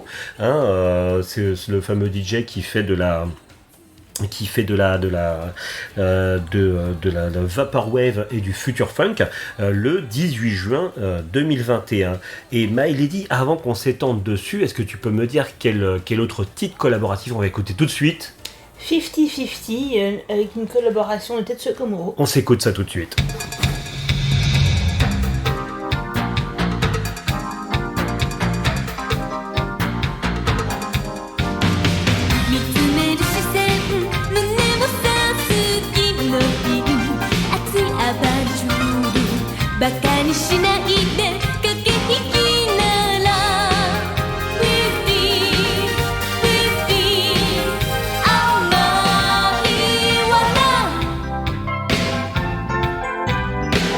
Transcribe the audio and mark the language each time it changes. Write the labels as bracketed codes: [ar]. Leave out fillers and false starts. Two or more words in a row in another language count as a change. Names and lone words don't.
[fr] Hein, c'est le fameux DJ qui fait de la vaporwave et du [en] future funk [fr] le 18 juin 2021. Et My Lady, avant qu'on s'étende dessus, est-ce que tu peux me dire quel autre titre collaboratif on va écouter tout de suite? 50-50 avec une collaboration de Tetsuya Komuro. On s'écoute ça tout de suite. [ja] 見つめる視線胸も刺す君の瓶熱いアバンチュールバカにしないで駆け引きなら [en] With me [ja] 甘いわ